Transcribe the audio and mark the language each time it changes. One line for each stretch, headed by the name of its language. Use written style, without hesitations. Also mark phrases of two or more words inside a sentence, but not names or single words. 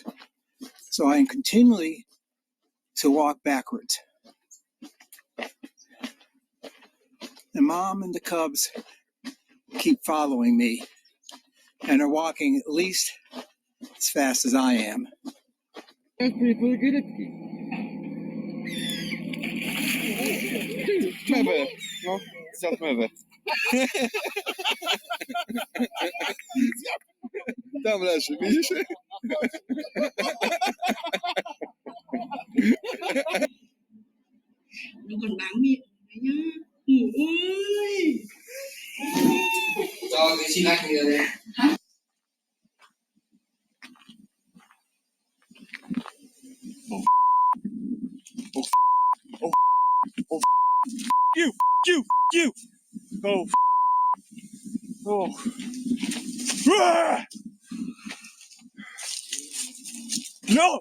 English: So I am continually to walk backwards. The Mom and the cubs keep following me and are walking at least as fast as I am.
Portuguese: Dá-me lá, bicho.
Vietnamese: Còn đáng miệng nhá. Ui. Cho cái xin anh kìa đây.
English: You. Oh. No!